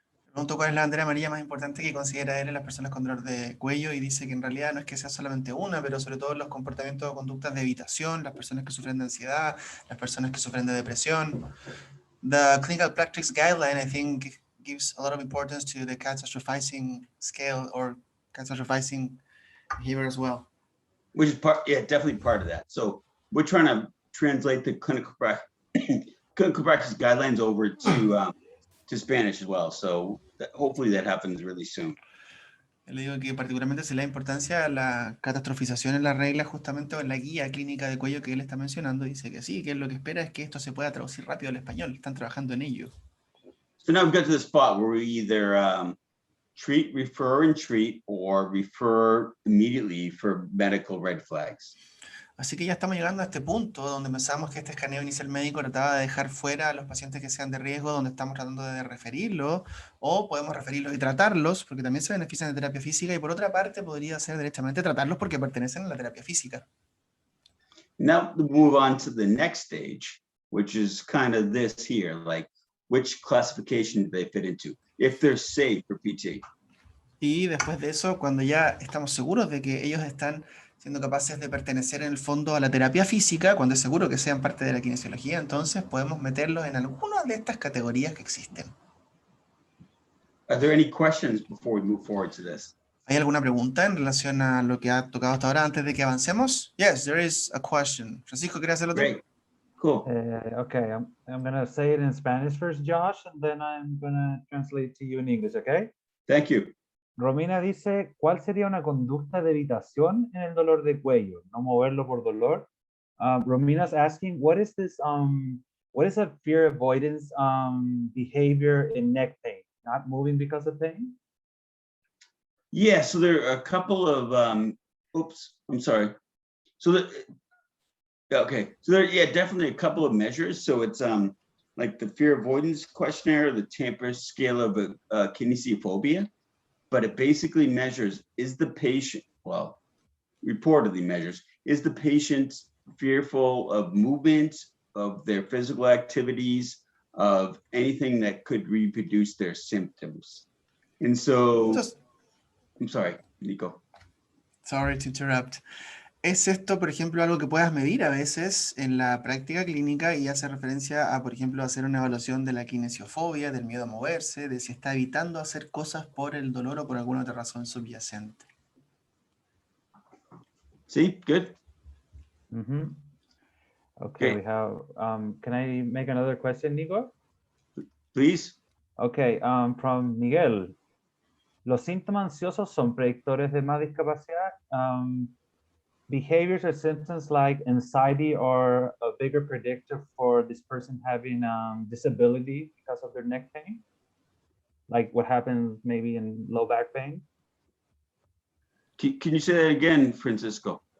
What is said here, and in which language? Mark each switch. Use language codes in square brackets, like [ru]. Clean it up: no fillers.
[es] Pregunto cuál es la bandera amarilla más importante que considera él en las personas con dolor de cuello y dice que en realidad no es que sea solamente una, pero sobre todo los comportamientos o conductas de evitación, las personas que sufren de ansiedad, las personas que sufren de depresión. [en] The clinical practice guideline, I think, gives a lot of importance to the catastrophizing scale or catastrophizing behavior as well. Which is definitely part of that. So we're trying to translate the clinical practice guidelines over to Spanish as well. So hopefully that happens really soon. [es] Le digo que particularmente se le da importancia a la catastrofización en la regla justamente o en la guía clínica de cuello que él está mencionando. Dice que sí, que lo que espera es que esto se pueda traducir rápido al español. Están trabajando en ello. [en] So now we've got to the spot where we either treat, refer, and treat, or refer immediately for medical red flags. [es] Así que ya estamos llegando a este punto donde pensamos que este escaneo inicial médico trataba de dejar fuera a los pacientes que sean de riesgo, donde estamos tratando de referirlos, o podemos referirlos y tratarlos, porque también se benefician de terapia física, y por otra parte podría ser directamente tratarlos porque pertenecen a la terapia física. [en] Now we move on to the next stage, which is kind of this here, like which classification do they fit into, if they're safe for PT. [es] Y después de eso, cuando ya estamos seguros de que ellos están siendo capaces de pertenecer en el fondo a la terapia física, cuando es seguro que sean parte de la kinesiología, entonces podemos meterlos en alguna de estas categorías que existen. [en] Are there any questions before we move forward to this? [es] ¿Hay alguna pregunta en relación a lo que ha tocado hasta ahora antes de que avancemos? [en] Yes, there is a question. Francisco, [es] ¿quieres hacerlo tú? [en] Great. Cool. Okay, I'm going to say it in Spanish first, Josh, and then I'm going to translate to you in English, okay? Thank you. [es] Romina dice, ¿cuál sería una conducta de evitación en el dolor de cuello? No moverlo por dolor. [en] Romina's asking, what is a fear avoidance behavior in neck pain? Not moving because of pain? Yeah, so there are a couple of, oops, I'm sorry. So there, definitely a couple of measures. So it's like the fear avoidance questionnaire, the Tamper scale of kinesiophobia, but it basically measures, is the patient, well, reportedly measures, is the patient fearful of movement, of their physical activities, of anything that could reproduce their symptoms. And so, I'm sorry, Nico. Sorry to interrupt. [es] ¿Es esto, por ejemplo, algo que puedas medir a veces en la práctica clínica y hace referencia a, por ejemplo, hacer una evaluación de la kinesiofobia, del miedo a moverse, de si está evitando hacer cosas por el dolor o por alguna otra razón subyacente? [en] See, good. Mm-hmm. Okay, we have, can I make another question, Nico? Please. Okay, from Miguel. [es] ¿Los síntomas ansiosos son predictores de más discapacidad? [en] Behaviors or symptoms like anxiety are a bigger predictor for this person having disability because of their neck pain? Like what happens maybe in low back pain? Can you say that again, Francisco?